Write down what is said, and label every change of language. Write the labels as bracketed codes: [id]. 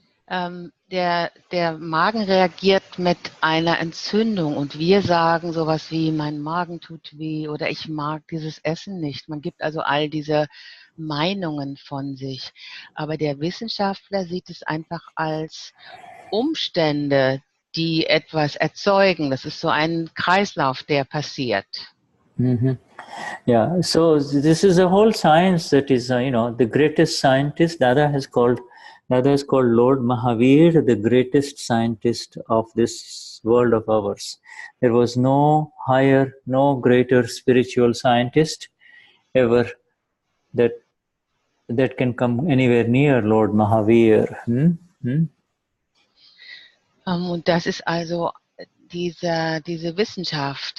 [de] Der Magen reagiert mit einer Entzündung und wir sagen sowas wie, mein Magen tut weh oder ich mag dieses Essen nicht. Man gibt also all diese Meinungen von sich. Aber der Wissenschaftler sieht es einfach als Umstände, die etwas erzeugen. Das ist so ein Kreislauf, der passiert. [en] Yeah, so this is a whole science that is, the greatest scientist, Dada is called Lord Mahavir, the greatest scientist of this world of ours. There was no higher, no greater spiritual scientist ever that can come anywhere near Lord Mahavir. [de] Und das ist also diese Wissenschaft.